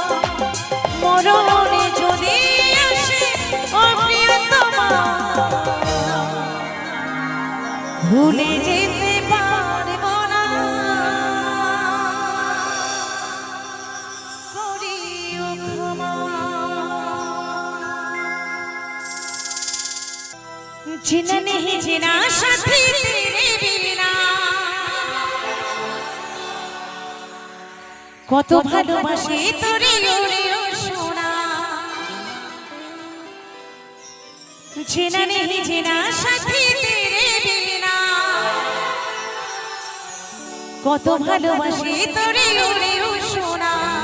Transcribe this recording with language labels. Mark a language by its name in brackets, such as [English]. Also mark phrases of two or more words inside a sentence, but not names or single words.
[Bangla] মরণে যদি আসে ও প্রিয়তমা, ভুলে যেতে পারবো না করিও ক্ষমা। [Hindi] जिना नहीं जिना साथी तेरे बिना, [Bangla] কত ভালোবাসি তোরে ওরে ও সোনা। [Hindi] जिना नहीं जिना साथी तेरे बिना, [Bangla] কত ভালোবাসি তোরে ওরে ও সোনা।